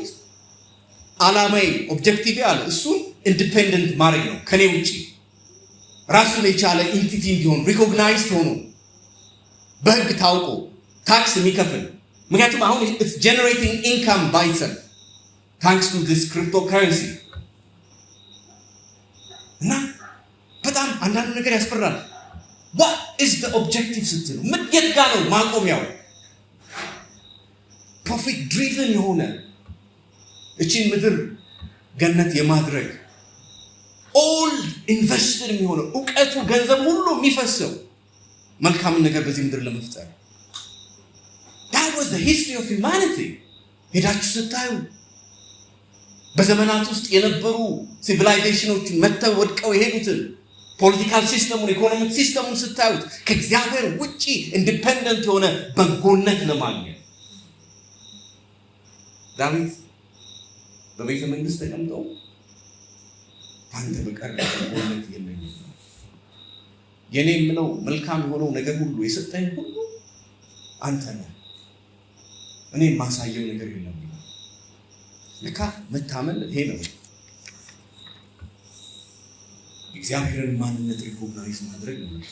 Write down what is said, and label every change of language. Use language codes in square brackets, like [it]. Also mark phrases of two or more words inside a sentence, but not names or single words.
[am] አላማዬ ኦብጀክቲቭ አለ እሱን ኢንዲፔንደንት ማድረግ ነው ከኔ ውጪ ራሱን የቻለ ኢንቲቲ እንዲሆን ሪኮግናይዝድ ሆኖ በህግ ታውቆ ታክስ የሚከፍል ምክንያቱም አሁን [en] it's generating income by itself thanks to this cryptocurrency [am] እና በጣም አንዳንድ ነገር ያስፈራል። [en] what is the objective [am] ስትሉ ምን የት ጋር ነው ማቆሚያው? [en] profit driven [am] የሆነ እቺን ምድር ገነት የማድረግ [en] all invested [am] የሚሆነው ዕውቀቱ ገንዘብ ሁሉ የሚፈሰው መልካም ነገር በዚህ ምድር ለመፍጠር [en] that was the history of humanity። [am] ሄዳችሁ ስታዩ በዘመናት ውስጥ የነበሩ ሲቪላይዜሽኖች መተው ወድቀው የሄዱትን ፖለቲካል ሲስተሙን ኢኮኖሚክ ሲስተሙን ስታዩት ከእግዚአብሔር ውጪ ኢንዲፔንደንት የሆነ በጎነት ለማግኘት ዳዊት በቤተ መንግስት ተቀምጠው አንተ በቀር በጎነት የለኝም የኔ የምለው መልካም የሆነው ነገር ሁሉ የሰጠኝ ሁሉ አንተ ነህ እኔ ማሳየው ነገር የለም። ለካ መታመን ይሄ ነው። እግዚአብሔርን ማንነት ሪኮግናይዝ ማድረግ ነው።